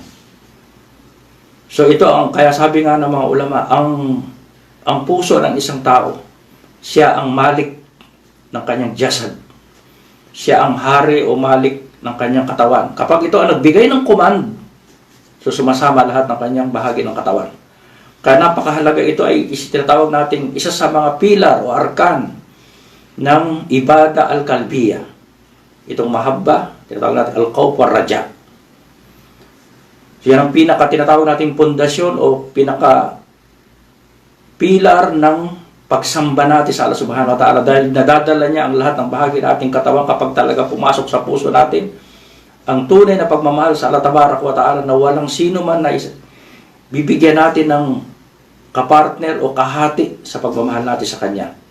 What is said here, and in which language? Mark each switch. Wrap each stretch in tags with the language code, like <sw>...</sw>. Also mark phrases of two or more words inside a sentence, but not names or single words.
<tl>So ito kaya sabi nga ng mga ulama, ang puso ng isang tao, siya ang malik ng kanyang jasad. Siya ang hari o malik ng kanyang katawan. Kapag ito ang nagbigay ng command, so sumasama lahat ng kanyang bahagi ng katawan. Kaya napakahalaga, ito ay tinatawag natin isa sa mga pilar o arkan ng</tl> <ar>العبادة القلبية.</ar> <tl>Itong mahabba, tinatawag natin</tl> <ar>الخوف والرجاء.</ar> <tl>So yan ang tinatawag nating pundasyon o pilar ng pagsamba natin sa Allah</tl> <ar>سبحانه وتعالى,</ar> <tl>dahil nadadala niya ang lahat ng bahagi ng ating katawan kapag talaga pumasok sa puso natin ang tunay na pagmamahal sa Allah</tl> <ar>تبارك وتعالى,</ar> <tl>na walang sino man na bibigyan natin ng kapartner o kahati sa pagmamahal natin sa Kanya.</tl>